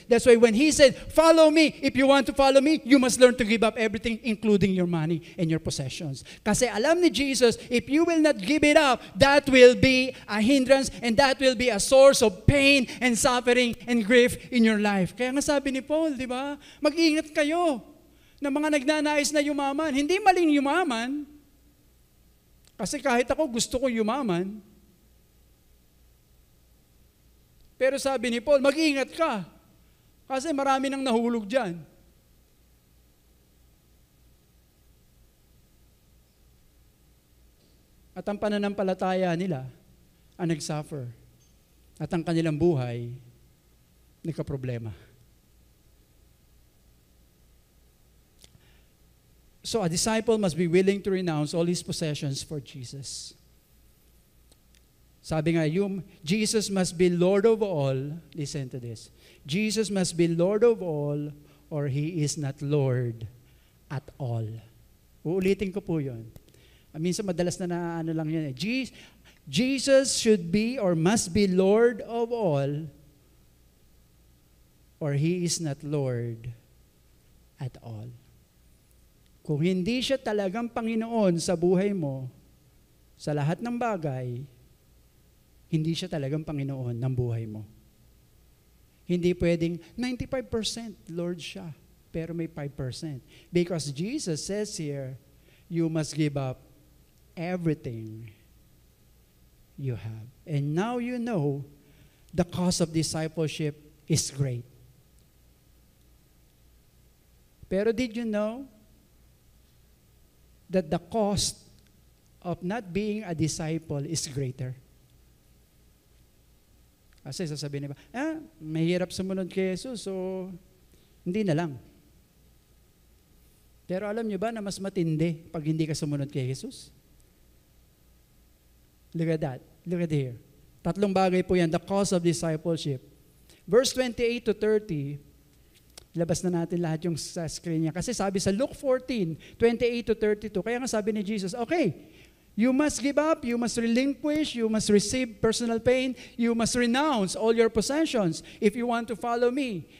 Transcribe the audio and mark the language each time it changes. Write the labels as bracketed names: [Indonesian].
[English] That's why when He said, follow me, if you want to follow me, you must learn to give up everything, including your money and your possessions. [Filipino] Kasi alam ni [English] Jesus, if you will not give it up, that will be a hindrance and that will be a source of pain and suffering and grief in your life. [Filipino] Kaya nga sabi ni Paul, di ba? Mag-ingat kayo na mga nagnanais na yumaman. Hindi maling yumaman. Kasi kahit ako gusto ko yumaman. Pero sabi ni Paul, mag-ingat ka. Kasi marami nang nahulog dyan. At ang pananampalataya nila ang nag-suffer. At ang kanilang buhay nagka-problema. [English] So a disciple must be willing to renounce all his possessions for Jesus. [Filipino] Sabi nga, [English] Jesus must be Lord of all. Listen to this. Jesus must be Lord of all or He is not Lord at all. [Filipino] Uulitin ko po yun. Minsan madalas na lang yan. [English] Jesus should be or must be Lord of all or He is not Lord at all. [Filipino] Kung hindi siya talagang Panginoon sa buhay mo, sa lahat ng bagay, hindi siya talagang Panginoon ng buhay mo. Hindi pwedeng 95% Lord siya, pero may 5%. [English] Because Jesus says here, you must give up everything you have. And now you know the cost of discipleship is great. Pero did you know that the cost of not being a disciple is greater? [Filipino] Kasi sasabihin niba, mahirap sumunod kay Jesus, so hindi na lang. Pero alam niyo ba na mas matindi pag hindi ka sumunod kay Jesus? [English] Look at that. Look at here. 3 [Filipino] bagay po yan, [English] the cost of discipleship. Verse 28 to 30, [Filipino] labas na natin lahat yung sa screen niya. Kasi sabi sa Luke 14, 28 to 32, kaya nga sabi ni Jesus, [English] okay, you must give up, you must relinquish, you must receive personal pain, you must renounce all your possessions if you want to follow me.